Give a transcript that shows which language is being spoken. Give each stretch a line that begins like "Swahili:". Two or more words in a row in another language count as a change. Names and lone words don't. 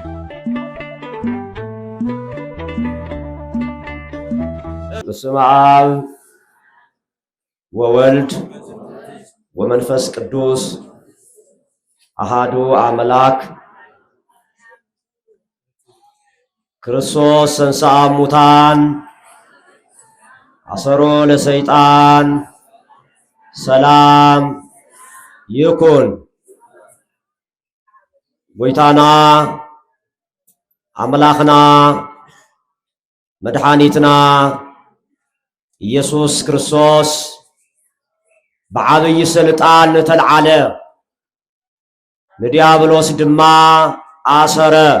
Geez: በስመ አብ ወወልድ ወመንፈስ ቅዱስ አሃዱ አምላክ ክርስቶስ ተንሥአ እሙታን አሰሮ ለሰይጣን
Tigrinya: ሰላም ይኩን። ጎይታና አምላኽና መድኃኒትና ኢየሱስ ክርስቶስ በዓብይ ስልጣን ተልዓለ ንዲያብሎስ ድማ አሰረ